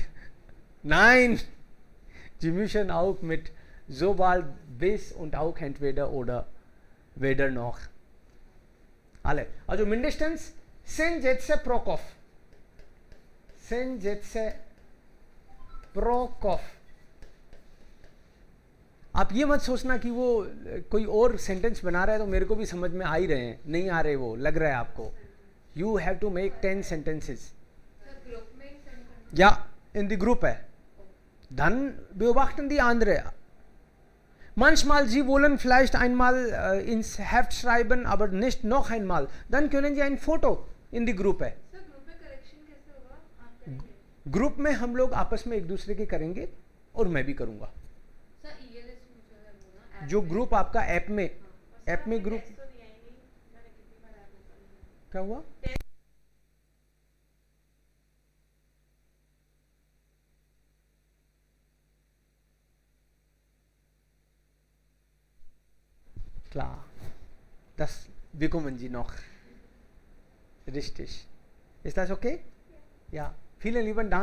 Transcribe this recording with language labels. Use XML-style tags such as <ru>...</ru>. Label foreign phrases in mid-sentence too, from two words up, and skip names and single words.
<de>Nein, Sie müssen auch mit sobald bis und auch entweder oder weder noch. Alle. Also mindestens 10 Sätze pro Kopf. 10 Sätze pro Kopf.</de> <hi>आप ये मत सोचना कि वो कोई और सेंटेंस बना रहा है तो मेरे को भी समझ में आ ही रहे हैं, नहीं आ रहे, वो लग रहा है आपको.</hi> <en>You have to make 10 sentences.</en> <de>Ja, in die Gruppe. Dann beobachten die andere. Manchmal Sie wollen vielleicht einmal ins Heft schreiben, aber nicht noch einmal. Dann können Sie ein Foto in die Gruppe.</de> <hi>ग्रुप में हम लोग आपस में एक दूसरे के करेंगे और मैं भी करूँगा. जो ग्रुप आपका ऐप में ग्रुप क्या हुआ?</hi> <de>Klar, das bekommen Sie noch. Richtig. Ist das okay? Ja. Vielen lieben Dank.</de>